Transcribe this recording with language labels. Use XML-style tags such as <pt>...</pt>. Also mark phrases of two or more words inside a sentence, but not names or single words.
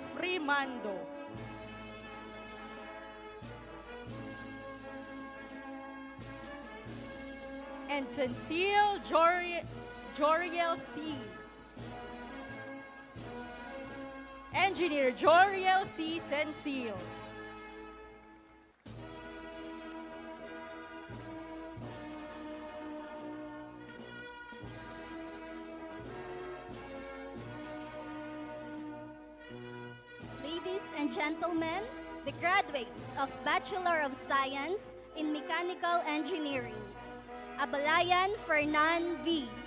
<en>Rimando. And Cecile Joriel C. Engineer Joriel C. Cecile. Ladies and gentlemen, the graduates of Bachelor of Science in Mechanical Engineering, Abalayan Fernan V.</en>